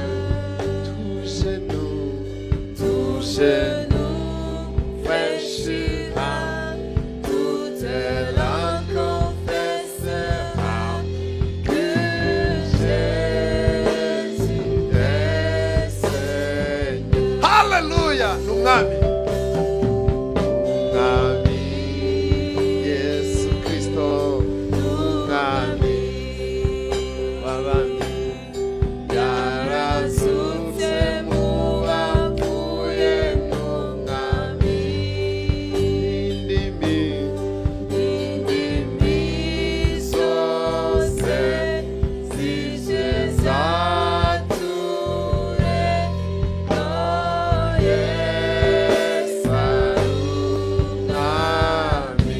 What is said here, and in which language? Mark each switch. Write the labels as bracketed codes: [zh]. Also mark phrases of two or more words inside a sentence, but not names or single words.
[fr] Tout genou fléchira, toute langue confessera que Jésus est Seigneur. Hallelujah! [rw] N'umwami, Umwami Yesu Kristo, Umwami w'abami, yarazutse mu bapfuye n'umwami, indimi zose zije zature ko Yesu ari umwami.